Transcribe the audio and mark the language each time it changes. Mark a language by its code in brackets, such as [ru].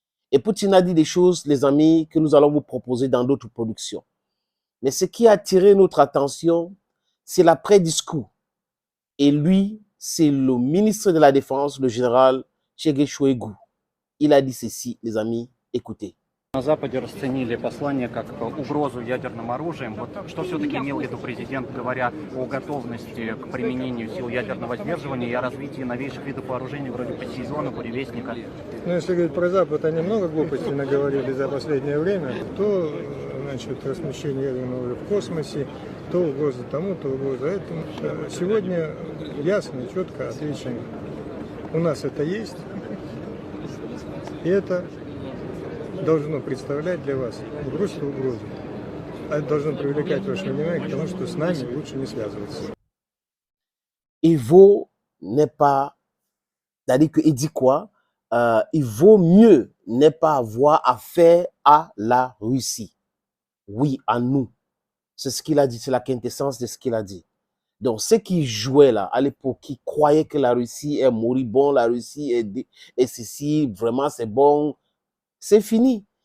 [fr] Et Poutine a dit des choses, les amis, que nous allons vous proposer dans d'autres productions. Mais ce qui a attiré notre attention, c'est l'après-discours. Et lui, c'est le ministre de la Défense, le général Sergei Shoigu. Il a dit ceci, les amis, écoutez. [ru] На Западе расценили послание как угрозу ядерным оружием. Вот что все-таки имел в виду президент, говоря о готовности к применению сил ядерного сдерживания и о развитии новейших видов вооружений вроде Посейдона, Буревестника? Ну, если говорить про Запад, они много глупостей наговорили за последнее время. То, значит, размещение ядерного оружия в космосе, то угроза тому, то угроза этому. Сегодня ясно, четко, отлично. У нас это есть. И это должно представлять для вас не просто угрозу, а это должно привлекать ваше внимание к тому, что с нами лучше не связываться. [fr] Il vaut n'est pas, c'est-à-dire qu'il dit quoi? Il vaut mieux ne pas avoir affaire à la Russie. Oui, à nous. C'est ce qu'il a dit, c'est la quintessence de ce qu'il a dit. Donc, ceux qui jouaient là, à l'époque, qui croyaient que la Russie est moribonde, la Russie est ceci, vraiment c'est bon, c'est fini.